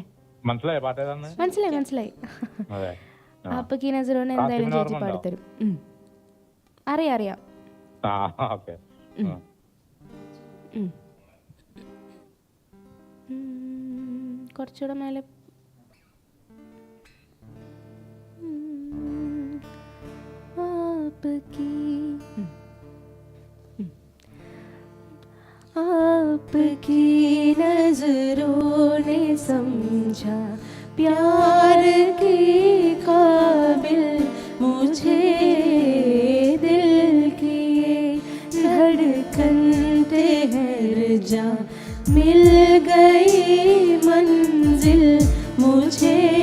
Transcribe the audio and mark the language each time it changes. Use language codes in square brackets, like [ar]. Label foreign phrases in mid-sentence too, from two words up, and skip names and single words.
[ml] മനസ്സിലായി പാട്ട് ഏതാണ്? മനസ്സിലായി. ആപ്പ് കി നസറോനെ എന്തായാലും ചേച്ചി പാടിത്തരും. അറിയാം. ഓക്കെ. കുറച്ചുകൂടെ മേലെ. [hi] आपकी नजरों ने समझा प्यार के काबिल मुझे, दिल की धड़कन ठहर जा, मिल गई मंजिल मुझे,